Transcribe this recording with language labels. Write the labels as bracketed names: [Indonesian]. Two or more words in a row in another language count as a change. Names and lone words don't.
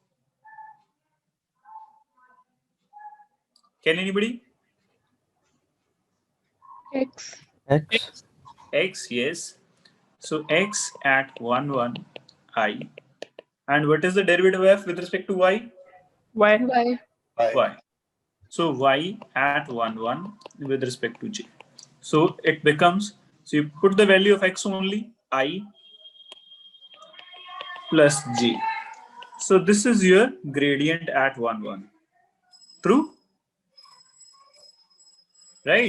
[English] Can anybody? X. X. X, yes. So x at 1, 1 I. And what is the derivative of f with respect to y? Y. Y. Y. So y at 1, 1 with respect to j. So it becomes, so you put the value of x only, I plus j. So this is your gradient at 1, 1. True? Right?